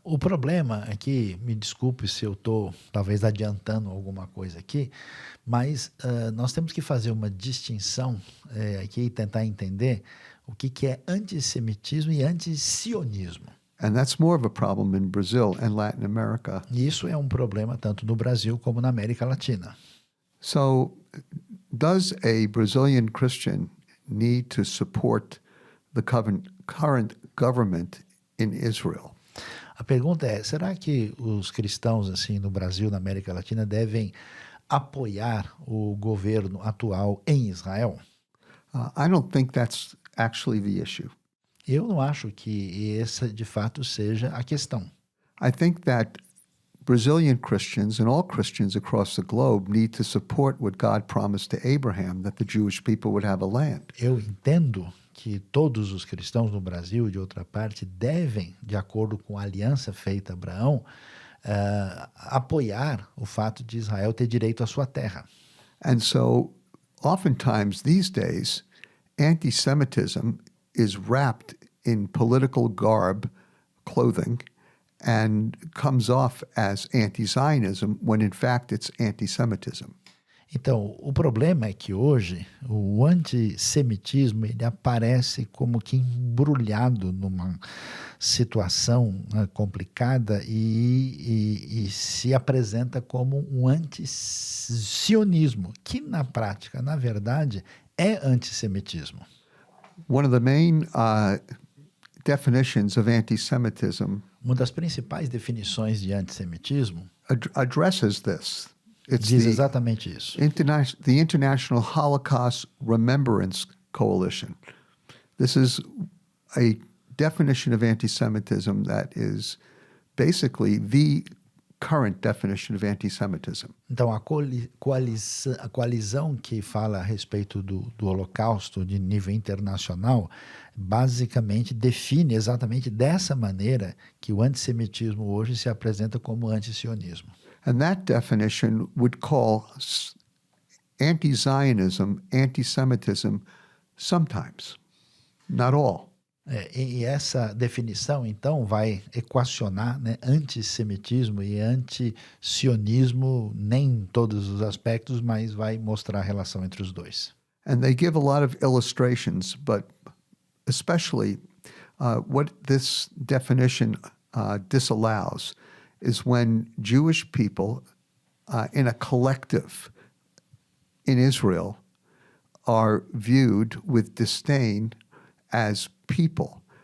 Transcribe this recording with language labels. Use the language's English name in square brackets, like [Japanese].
[Portuguese] O problema é que, me desculpe se eu estou talvez adiantando alguma coisa aqui, mas nós temos que fazer uma distinção aqui e tentar entender o que é antissemitismo e antisionismo. [English] And that's more of a problem in Brazil and Latin America. [Portuguese] E isso é um problema tanto no Brasil como na América Latina. [English] So, does a Brazilian Christian need to support the current government in Israel? [Portuguese] A pergunta é, será que os cristãos assim no Brasil, na América Latina, devem apoiar o governo atual em Israel? [English] I don't think that's actually the issue. [Portuguese] Eu não acho que essa de fato seja a questão. [English] I think that Brazilian Christians and all Christians across the globe need to support what God promised to Abraham, that the Jewish people would have a land. [Portuguese] Eu entendo que todos os cristãos no Brasil e de outra parte devem, de acordo com a aliança feita a Abraão, apoiar o fato de Israel ter direito à sua terra. [English] And so, oftentimes these days, anti-Semitism is wrapped in political garb, clothing, and comes off as anti-Zionism when in fact it's anti-Semitism. [Portuguese] Então, o problema é que hoje o antissemitismo ele aparece como que embrulhado numa situação complicada e se apresenta como um antisionismo, que na prática, na verdade, é antissemitismo. [English] One of the main definitions of anti-Semitism [Portuguese] Uma das principais definições de antissemitismo [English] addresses this. It's [Portuguese] diz exatamente isso. [English] the International Holocaust Remembrance Coalition. This is a definition of anti-Semitism that is basically the current definition of anti-Semitism. [Portuguese] Então, a coalizão que fala a respeito do Holocausto de nível internacional basicamente define exatamente dessa maneira que o antissemitismo hoje se apresenta como antisionismo. [English] And that definition would call anti-Zionism, anti-Semitism sometimes, not all. [Portuguese] E essa definição, então, vai equacionar, né, antissemitismo e anti-sionismo, nem em todos os aspectos, mas vai mostrar a relação entre os dois. [English] And they give a lot of illustrations, but especially what this definition disallows is when Jewish people in a collective in Israel are viewed with disdain as people.